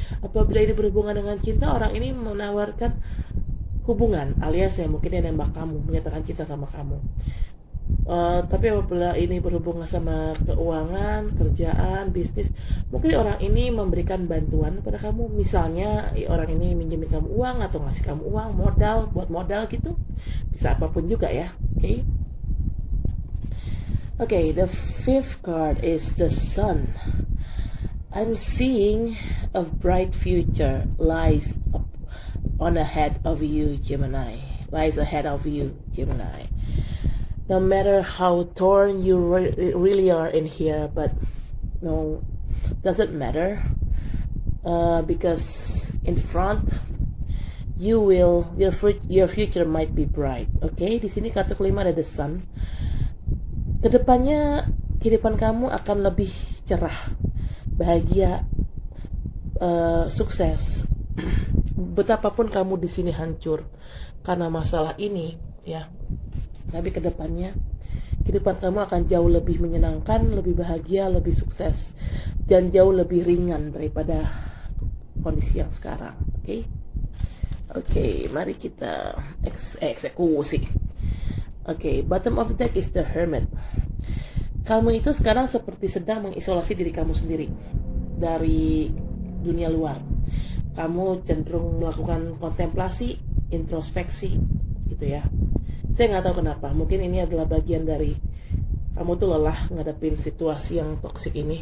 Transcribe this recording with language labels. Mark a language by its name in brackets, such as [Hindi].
[Indonesian] Apabila ini berhubungan dengan cinta, orang ini menawarkan hubungan, alias ya mungkin dia nembak kamu, menyatakan cinta sama kamu. Tapi apabila ini berhubungan sama keuangan, kerjaan, bisnis, mungkin orang ini memberikan bantuan kepada kamu. Misalnya orang ini minjemin kamu uang atau ngasih kamu uang, modal, buat modal gitu. Bisa apapun juga ya. [English] Okay, the fifth card is the Sun. I'm seeing a bright future lies on ahead of you, Gemini. Lies ahead of you, Gemini. No matter how torn you really are in here, but no, doesn't matter, because in front your future might be bright. [Indonesian] Okay, di sini kartu kelima ada the Sun. Kedepannya kehidupan kamu akan lebih cerah, bahagia, sukses. Betapapun kamu di sini hancur karena masalah ini, ya. Tapi kedepannya kehidupan kamu akan jauh lebih menyenangkan, lebih bahagia, lebih sukses, dan jauh lebih ringan daripada kondisi yang sekarang. Oke, mari kita eksekusi. [English] Bottom of the deck is the Hermit. [Indonesian] Kamu itu sekarang seperti sedang mengisolasi diri kamu sendiri dari dunia luar. Kamu cenderung melakukan kontemplasi, introspeksi, gitu ya. Saya nggak tahu kenapa, mungkin ini adalah bagian dari kamu tuh lelah ngadepin situasi yang toksik ini.